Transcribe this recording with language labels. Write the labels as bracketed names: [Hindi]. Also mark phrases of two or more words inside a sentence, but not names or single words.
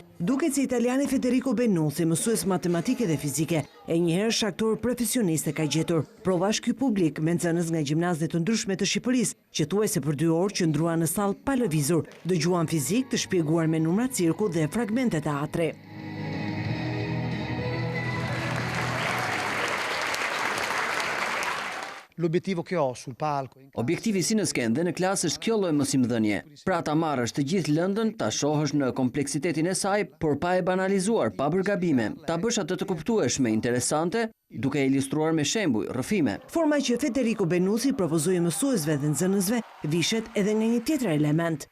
[Albanian] Duket si italiani Federico Benussi, mësues matematike dhe fizike, e njëherë shaktor profesionist e ka gjetur. Prova ky publik me nxënës nga gjimnazet të ndryshme të Shqipërisë, që thuajse për 2 orë qëndruan në sallë pa lëvizur, dëgjuan fizik të shpjeguar me numra cirku dhe fragmente teatri. [Italian] L'obiettivo che ho sul palco. [Albanian] Objektivi si në skende në klasë është kjo lloj mësimdhënie. Pra ta marrësh të gjithë lëndën, ta shohësh në kompleksitetin e saj, por pa e banalizuar, pa bërë gabime, ta bësh atë të kuptueshme, interesante, duke ilustruar me shembuj, rrëfime. Forma që Federico Benussi propozoi mësuesve dhe nxënësve vishet edhe nga një tjetër element.